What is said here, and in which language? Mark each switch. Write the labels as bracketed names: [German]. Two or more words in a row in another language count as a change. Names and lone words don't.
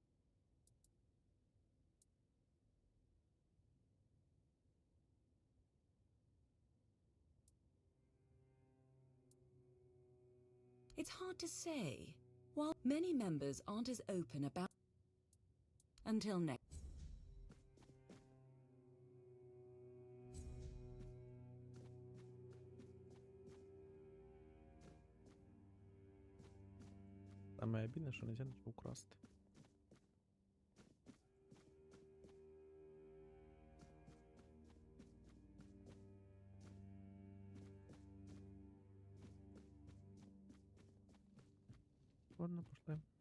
[English] It's hard to say. While many members aren't as open about... Until next... [Ukrainian] Саме обідне, що нельзя нічого украсти. [Russian] Ладно, пошли.